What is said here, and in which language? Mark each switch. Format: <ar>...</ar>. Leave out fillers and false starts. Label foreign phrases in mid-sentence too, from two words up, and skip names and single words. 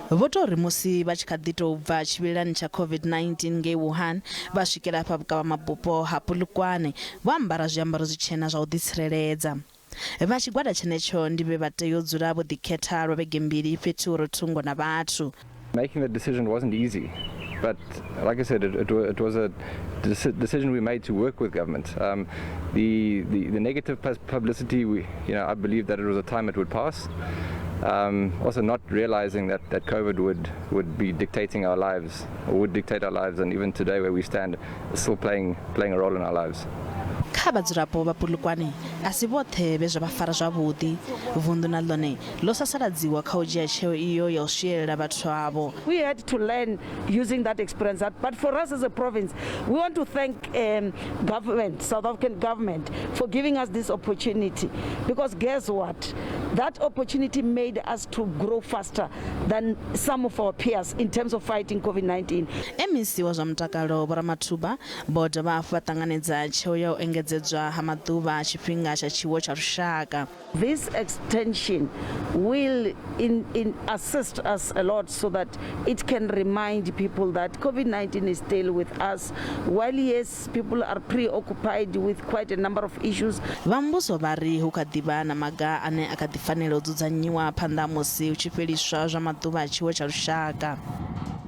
<ve>Votori musi vha tshi kha ḓi tou bva tshivhilani tsha COVID-19 ngei Wuhan vha swikela hafha vhukavhamabupo ha Polokwane vho ambara zwiambaro zwitshena zwa u ḓitsireledza. Vha tshigwada tshenetsho ndi vhe vha tea u dzula vho ḓikhetha lwa vhege mbili fhethu uri thungo na vhathu.</ve> <en>Making the decision wasn't easy, but like I said, it was a decision we made to work with government. The negative publicity, I believe that it was a time it would pass. Also not realizing that COVID would be dictating our lives, or would dictate our lives, and even today where we stand, is still playing a role in our lives.</en> <ve>Kha vhadzulapo vha Polokwane asi vhoṱhe vhe zwa vha fara zwavhuḓi, vundu na ḽone ḽo sasaladziwa kha u dzhia tsheo iyo ya u swielela vhathu avho.</ve> <en>We had to learn using that experience, but for us as a province, we want to thank government, South African government, for giving us this opportunity, because guess what? That opportunity made us to grow faster than some of our peers in terms of fighting COVID-19.</en> <ve>MEC wa zwa mutakalo Vho Ramathuba vho dovha hafhu vha ṱanganedza tsheo ya u engedzedzwa ha maḓuvha a tshifhinga tsha tshiwo tsha lushaka.</ve> <en>This extension will assist us a lot so that it can remind people that COVID-19 is still with us. While yes, people are preoccupied with quite a number of issues.</en> <ve>Vha muvhuso vha ri hu kha ḓivha na maga ane a kha ḓi fanela u dzudzanyiwa phanḓa musi hu tshi fheliswa zwa maḓuvha a tshiwo tsha lushaka.</ve>